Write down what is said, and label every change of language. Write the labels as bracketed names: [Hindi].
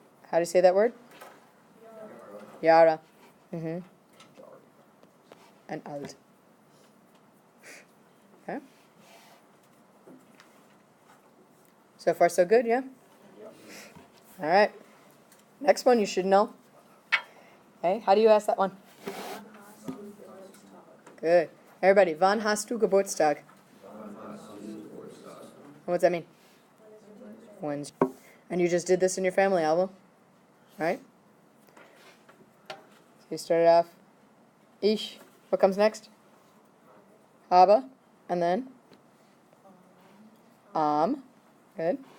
[English] How do you say that word? Jahre. And alt. Okay. So far so good, yeah? All right. Next one you should know. Okay, how do you ask that one? Good. [German] Everybody, wann hast du Geburtstag? [English] What's that mean? Wednesday. And you just did this in your family album, right? So you started off, ich. What comes next? Habe. And then? Good.